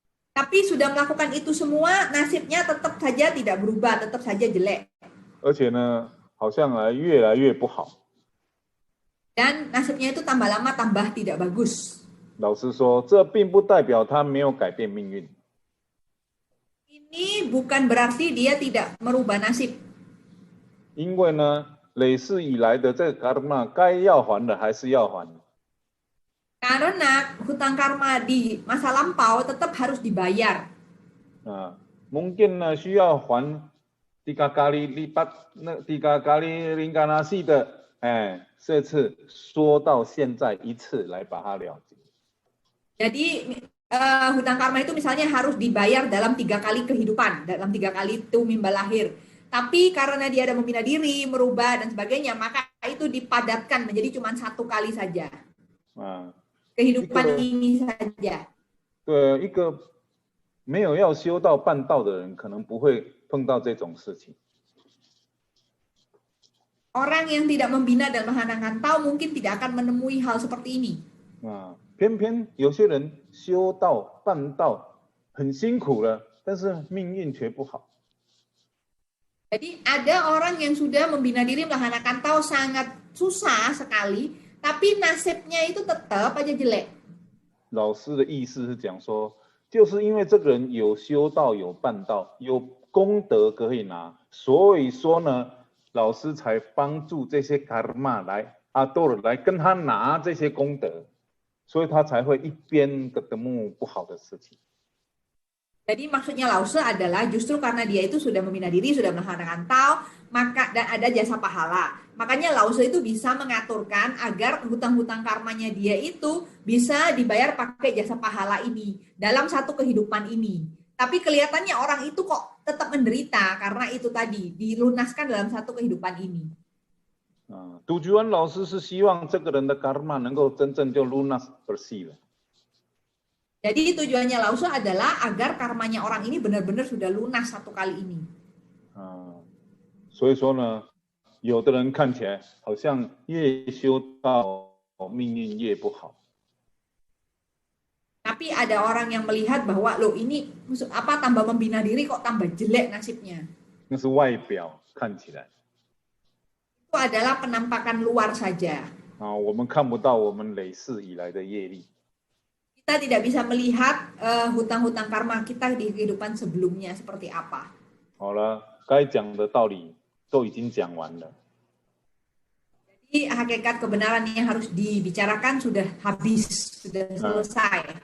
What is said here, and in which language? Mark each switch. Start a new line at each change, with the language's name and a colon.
Indonesian: Tapi sudah melakukan itu semua, nasibnya tetap saja tidak berubah, tetap saja jelek.
Chinese: 而且呢，好像越来越不好。
Indonesian: Dan nasibnya itu tambah lama tambah tidak bagus.
Chinese: 老师说，这并不代表他没有改变命运。
Indonesian: Ini bukan berarti dia tidak merubah nasib.
Chinese: 因为呢，累世以来的这个 karma 该要还的还是要还。
Indonesian: Karena hutang karma di masa lampau tetap harus dibayar. Mungkin
Chinese: 呢需要还
Indonesian: 3 kali lipat 3 kali reinkarnasi 的
Chinese: 这次说到现在一次来把它了结。
Indonesian: Jadi hutang karma itu misalnya harus dibayar dalam 3 kali kehidupan, dalam 3 kali tumimba lahir. Tapi karena dia ada membina diri, merubah dan sebagainya, maka itu dipadatkan menjadi cuma 1 kali saja. Kehidupan ini saja.
Chinese: 对，一个没有要修道办道的人，可能不会碰到这种事情。
Indonesian: Orang yang tidak membina dan melaksanakan tao mungkin tidak akan menemui hal seperti ini.
Chinese: 偏偏有些人修道办道很辛苦了，但是命运却不好。
Indonesian: Jadi ada orang yang sudah membina diri melaksanakan tao sangat susah sekali, tapi nasibnya itu tetap aja jelek.
Chinese: 老师的意思是讲说，就是因为这个人有修道有办道，有功德可以拿，所以说呢。老师才帮助这些卡玛来阿多尔来跟他拿这些功德，所以他才会一边
Indonesian: ketemu
Chinese: 不好的事情。
Indonesian: Jadi maksudnya lause adalah justru karena dia itu sudah membina diri, sudah melaksanakan tao, maka dan ada jasa pahala. Makanya lause itu bisa mengaturkan agar hutang-hutang karmanya dia itu bisa dibayar pakai jasa pahala ini dalam 1 kehidupan ini. Tapi kelihatannya orang itu kok tetap menderita karena itu tadi dilunaskan dalam 1 kehidupan ini.
Chinese: 杜菊安老师是希望这个人的 karma 能够真正就
Indonesian: lunas bersih
Chinese: 了。
Indonesian: Jadi tujuannya lause adalah agar karmanya orang ini benar-benar sudah lunas 1 kali ini.
Chinese: 所以说呢，有的人看起来好像越修道命运越不好。
Indonesian: Tapi ada orang yang melihat bahwa loh ini apa tambah membina diri kok tambah jelek nasibnya.
Chinese: 那是外表看起来。
Indonesian: Itu adalah penampakan luar saja.
Chinese: 我们看不到我们累世以来的业力。
Indonesian: Kita tidak bisa melihat hutang-hutang karma kita di kehidupan sebelumnya seperti apa.
Chinese: 好了，该讲的道理都已经讲完了。
Indonesian: Jadi hakikat kebenaran yang harus dibicarakan sudah habis, sudah selesai.